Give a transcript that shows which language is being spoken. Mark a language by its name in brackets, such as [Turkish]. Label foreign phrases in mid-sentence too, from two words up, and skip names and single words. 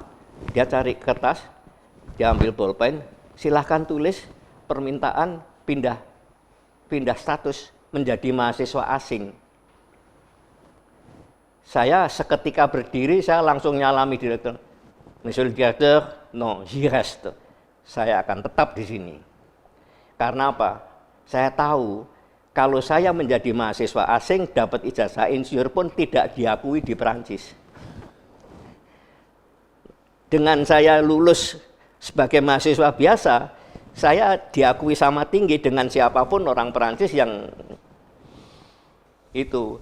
[Indonesian] Dia cari kertas, dia ambil bolpen, silahkan tulis permintaan pindah status menjadi mahasiswa asing. Saya seketika berdiri, saya langsung nyalami direktur. [French] Monsieur le directeur, non, j'y reste. [Indonesian] Saya akan tetap di sini. Karena apa? Saya tahu kalau saya menjadi mahasiswa asing dapat ijazah insinyur pun tidak diakui di Perancis. Dengan saya lulus sebagai mahasiswa biasa, saya diakui sama tinggi dengan siapapun orang Perancis yang itu.